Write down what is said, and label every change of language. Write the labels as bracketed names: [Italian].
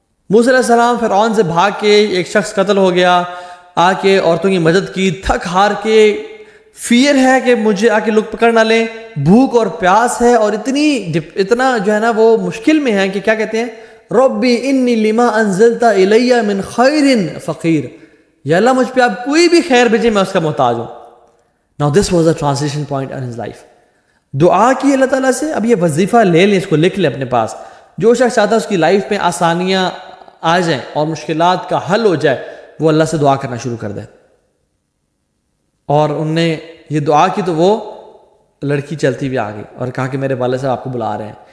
[Urdu] موسیٰ علیہ السلام فرعون سے بھاگ کے ایک شخص قتل ہو گیا, آ کے عورتوں کی مدد کی, تھک ہار کے, فیئر ہے کہ مجھے آ کے لوگ پکڑ نہ لیں, بھوک اور پیاس ہے اور اتنا جو ہے نا وہ مشکل میں ہے کہ کیا کہتے ہیں, [Arabic] ربی انی لما انزلت الی من خیر فقیر, [Urdu] یا اللہ مجھ پہ آپ کوئی بھی خیر بھیجیں میں اس کا محتاج ہوں. [English] Now this was a transition point in his life. [Urdu] دعا کی اللہ تعالیٰ سے. اب یہ وظیفہ لے لیں, اس کو لکھ لیں اپنے پاس. جو شخص چاہتا ہے اس کی لائف میں آسانیاں آ جائیں اور مشکلات کا حل ہو جائے, وہ اللہ سے دعا کرنا شروع کر دے. اور ان نے یہ دعا کی تو وہ لڑکی چلتی بھی آ گئی اور کہا کہ میرے والد صاحب آپ کو بلا رہے ہیں.